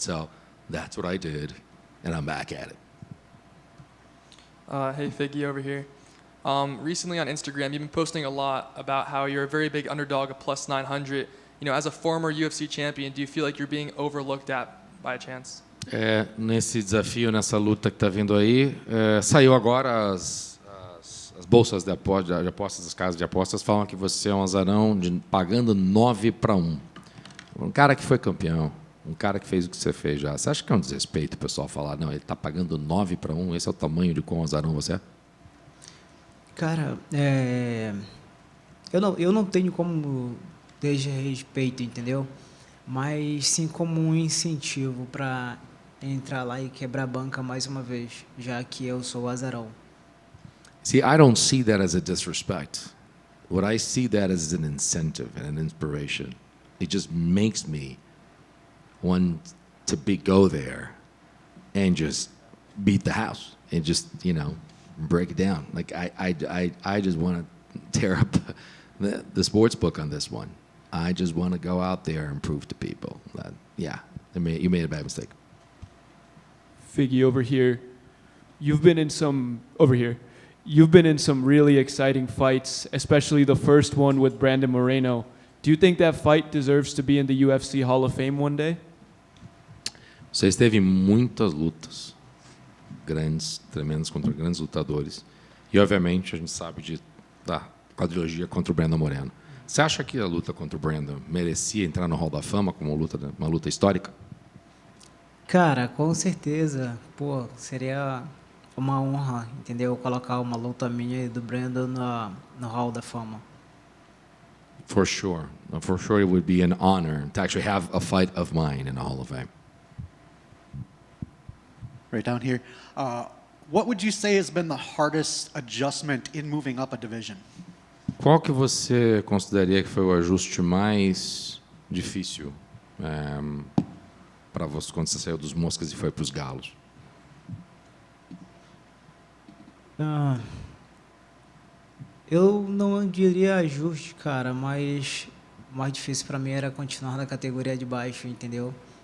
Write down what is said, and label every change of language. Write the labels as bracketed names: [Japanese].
[English] So that's what I did, and I'm back at it. Hey, Figgy over here. Recently on Instagram, you've been posting a lot about how you're a very big underdog of plus 900. As a former UFC champion, do you feel like you're being overlooked at by chance? [Portuguese] Nesse desafio, nessa luta que está vindo aí, saiu agora as bolsas de apostas, as casas de apostas falam que você é um azarão pagando 9-1. Um cara que foi campeão, um cara que fez o que você fez já. Você acha que é um desrespeito o pessoal falar, não, ele está pagando 9-1, esse é o tamanho de quão azarão você é? Cara, eu não tenho como desrespeito, entendeu? Mas sim como um incentivo para entrar lá e quebrar a banca mais uma vez, já que eu sou o azarão. [English] See, I don't see that as a disrespect. What I see that as an incentive and an inspiration. It just makes me want to go there and just beat the house and just, break it down. Like I just want to tear up the sports book on this one. I just want to go out there and prove to people that, you made a bad mistake. Figgy, over here. You've been in some really exciting fights, especially the first one with Brandon Moreno. Do you think that fight deserves to be in the UFC Hall of Fame one day? [Portuguese] Você esteve em muitas lutas grandes, tremendas, contra grandes lutadores. E, obviamente, a gente sabe da quadrilogia contra o Brandon Moreno. Você acha que a luta contra o Brandon merecia entrar no Hall da Fama como uma luta histórica? Cara, com certeza, pô, seria uma honra, entendeu? Colocar uma luta minha e do Brandon no Hall da Fama. [English] For sure. For sure, it would be an honor to actually have a fight of mine in the Hall of Fame. Right down here. What would you say has been the hardest adjustment in moving up a division? [Portuguese] Qual que você consideraria que foi o ajuste mais difícil para você quando você saiu dos Moscas e foi para os Galos? Ah, eu não diria ajuste, cara, mas o mais difícil para mim era continuar na categoria de baixo, entendeu?